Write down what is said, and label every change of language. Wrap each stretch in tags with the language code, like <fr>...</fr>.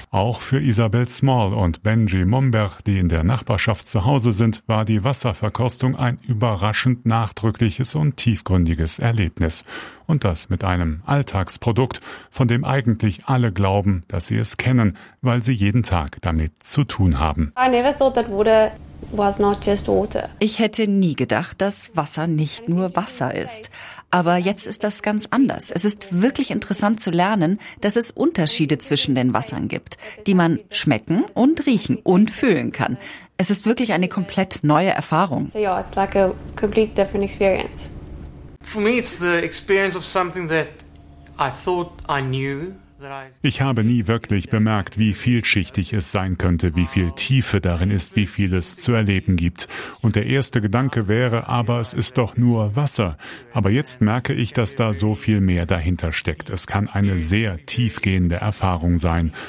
<de>Auch für Isabel Small und Benji Momberg, die in der Nachbarschaft zu Hause sind, war die Wasserverkostung ein überraschend nachdrückliches und tiefgründiges Erlebnis. Und das mit einem Alltagsprodukt, von dem eigentlich alle glauben, dass sie es kennen, weil sie jeden Tag damit zu tun haben.</de> <en>I never thought that water was not just water.</en> <de>Ich hätte nie gedacht, dass Wasser nicht nur Wasser ist. Aber jetzt ist das ganz anders. Es ist wirklich interessant zu lernen, dass es Unterschiede zwischen den Wassern gibt, die man schmecken und riechen und fühlen kann. Es ist wirklich eine komplett neue Erfahrung.</de> <en>So yeah, it's like a completely different experience. For me it's the experience of something that I thought I knew.</en> <de>Ich habe nie wirklich bemerkt, wie vielschichtig es sein könnte, wie viel Tiefe darin ist, wie viel es zu erleben gibt. Und der erste Gedanke wäre, aber es ist doch nur Wasser. Aber jetzt merke ich, dass da so viel mehr dahinter steckt. Es kann eine sehr tiefgehende Erfahrung sein.</de>